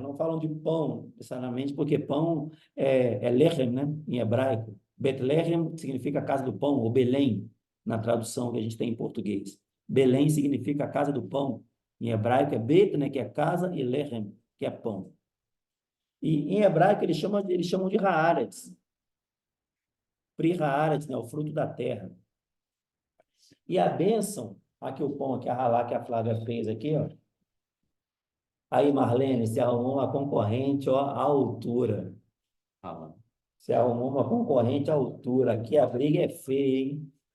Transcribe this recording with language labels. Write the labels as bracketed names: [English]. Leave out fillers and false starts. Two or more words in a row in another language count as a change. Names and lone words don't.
[Portuguese] Não falam de pão, necessariamente, porque pão é lechem, né? Em hebraico. Betlehem significa casa do pão, ou Belém, na tradução que a gente tem em português. Belém significa a casa do pão. Em hebraico é Bet, né? Que é casa, e lechem, que é pão. E em hebraico eles chamam de haaretz. [Hebrew] פרי הארץ, [Portuguese] né? O fruto da terra. E a bênção, aqui o pão, aqui a ralá que a Flávia fez aqui, ó. Aí, Marlene, você arrumou uma concorrente, ó, à altura. Fala. Você arrumou uma concorrente à altura. Aqui a briga é feia, hein?